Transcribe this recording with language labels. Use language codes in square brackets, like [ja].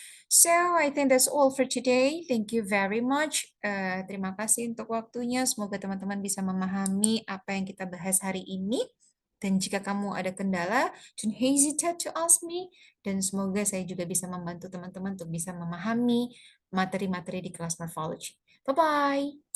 [en] So, I think that's all for today. Thank you very much. [id] Terima kasih untuk waktunya. Semoga teman-teman bisa memahami apa yang kita bahas hari ini. Dan jika kamu ada kendala, [en] don't hesitate to ask me. [id] Dan semoga saya juga bisa membantu teman-teman untuk bisa memahami materi-materi di kelas morphology. Bye-bye.